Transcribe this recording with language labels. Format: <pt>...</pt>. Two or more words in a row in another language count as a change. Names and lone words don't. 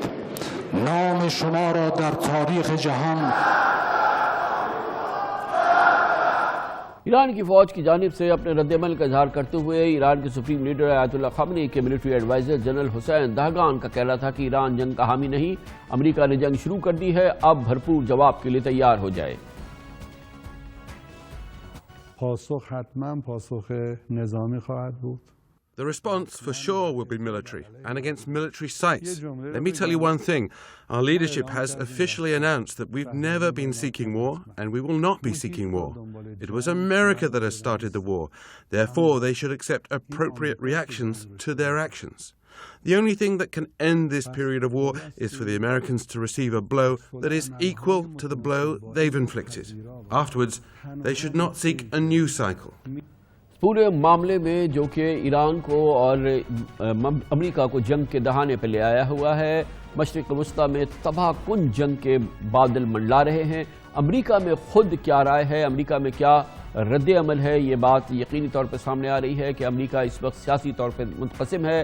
<fa>نام شما را در تاریخ جهان</fa> <ur>ایران کی فوج کی جانب سے اپنے رد عمل کا اظہار کرتے ہوئے ایران کے سپریم لیڈر آیت اللہ خامنئی کے ملٹری ایڈوائزر جنرل حسین دہگان کا کہنا تھا کہ ایران جنگ کا حامی نہیں، امریکہ نے جنگ شروع کر دی ہے، اب بھرپور جواب کے لیے تیار ہو جائے۔</ur> <fa>پاسخ حتما پاسخ نظامی خواهد بود.</fa> <en>The response for sure will be military and against military sites. Let me tell you one thing. Our leadership has officially announced that we've never been seeking war and we will not be seeking war. It was America that has started the war. Therefore, they should accept appropriate reactions to their actions. The only thing that can end this period of war is for the Americans to receive a blow that is equal to the blow they've inflicted. Afterwards, they should not seek a new cycle.</en> <ur>پورے معاملے میں جو کہ ایران کو اور امریکہ کو جنگ کے دہانے پہ لے آیا ہوا ہے، مشرق وسطیٰ میں تباہ کن جنگ کے بادل منڈلا رہے ہیں۔ امریکہ میں خود کیا رائے ہے، امریکہ میں کیا رد عمل ہے، یہ بات یقینی طور پہ سامنے آ رہی ہے کہ امریکہ اس وقت سیاسی طور پہ منقسم ہے۔</ur>